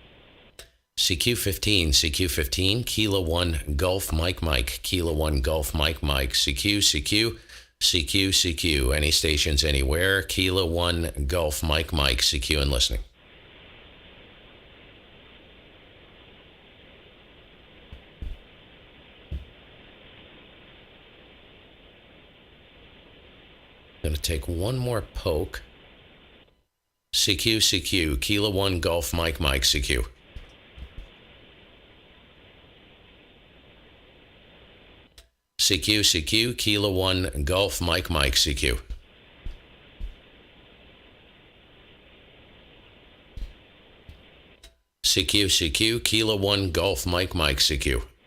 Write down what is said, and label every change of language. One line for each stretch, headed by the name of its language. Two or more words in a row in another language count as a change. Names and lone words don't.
English: CQ15, Kilo 1, Golf Mike Mike, Kilo 1, Golf Mike Mike, CQ, any stations anywhere, Kilo 1, Golf Mike Mike, CQ and listening. Going to take one more poke. CQ, Kilo 1, Golf Mike Mike, CQ. CQ, Kilo 1, Golf Mike Mike, CQ. CQ, Kilo 1, Golf Mike Mike, CQ.